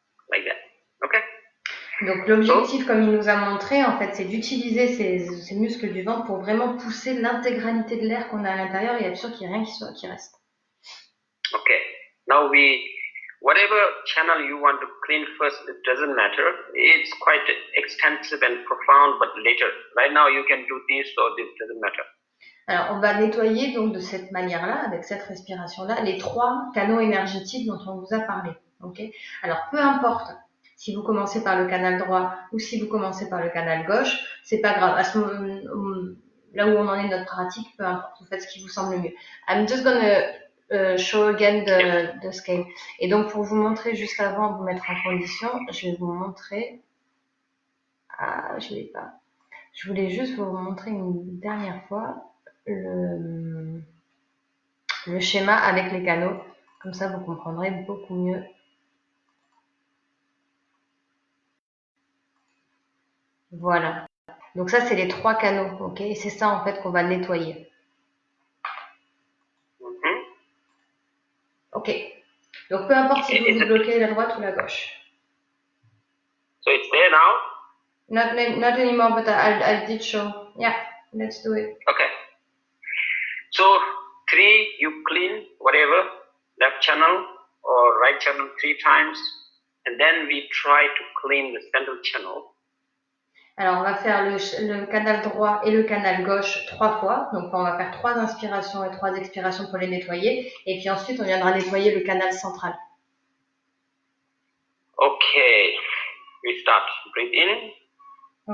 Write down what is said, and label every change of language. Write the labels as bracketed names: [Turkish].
[English] Like that. Okay. [French] Donc l'objectif, comme il nous a montré, en fait, c'est d'utiliser ces muscles du ventre pour vraiment pousser l'intégralité de l'air qu'on a à l'intérieur et être sûr qu'il n'y a rien qui reste. [English] Okay. Now whatever channel you want to clean first, it doesn't matter. It's quite extensive and profound, but later. Right now you can do this or this, doesn't matter. [French] Alors, on va nettoyer donc de cette manière-là, avec cette respiration-là, les 3 canaux énergétiques dont on vous a parlé. Okay. Alors, peu importe si vous commencez par le canal droit ou si vous commencez par le canal gauche, c'est pas grave. À ce moment, là où on en est de notre pratique, peu importe, vous faites ce qui vous semble mieux. [English] I'm just gonna show again the scale. [French] Et donc, pour vous montrer juste avant de vous mettre en condition, je vais vous montrer. Ah, je l'ai pas. Je voulais juste vous montrer une dernière fois le schéma avec les canaux. Comme ça, vous comprendrez beaucoup mieux. Voilà. Donc ça, c'est les 3 canaux, ok? Et c'est ça, en fait, qu'on va nettoyer. Ok. Donc, peu importe si vous bloquez la droite ou la gauche. [English] So it's there now? Not anymore, but I did show. Yeah, let's do it. Okay. So 3, you clean whatever, left channel or right channel 3 times. and then we try to clean the central channel. [French] Alors, on va faire le canal droit et le canal gauche 3 fois. Donc, on va faire 3 inspirations et 3 expirations pour les nettoyer. Et puis ensuite, on viendra nettoyer le canal central. [English] Okay, we start. Breathe in.